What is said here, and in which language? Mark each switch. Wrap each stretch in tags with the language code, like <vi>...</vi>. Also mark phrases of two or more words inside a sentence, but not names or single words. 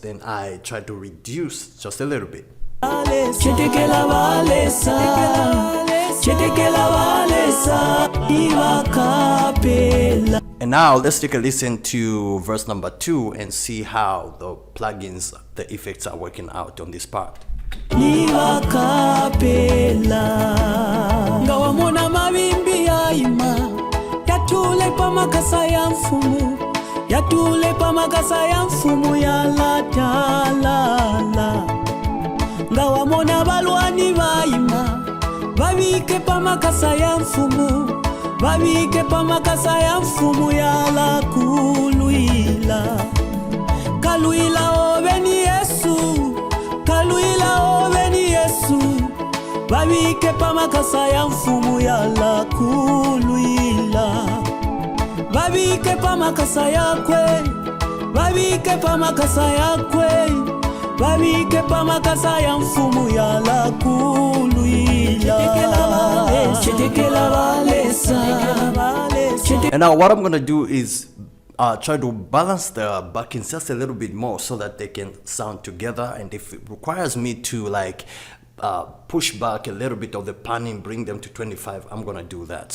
<en>Then I try to reduce just a little bit. And now let's take a listen to verse number 2 and see how the plugins, the effects are working out on this part.</en> <bem>Ngawamona mawimbi yaima yatule pamakasa ya mfumu, yatule pamakasa ya mfumu ya latalala. Ngawamona balwani baima babike pamakasa ya mfumu, babike pamakasa ya mfumu ya la kuluila. Kaluila obeni Yesu, kaluila obeni Yesu, babike pamakasa ya mfumu ya la kuluila. Babike pamakasa yakwe, babike pamakasa yakwe, babike pamakasa ya mfumu ya la kuluila.</bem> <en>And now what I'm gonna do is try to balance the backings just a little bit more so that they can sound together. And if it requires me to like push back a little bit of the panning, bring them to 25, I'm gonna do that.</en>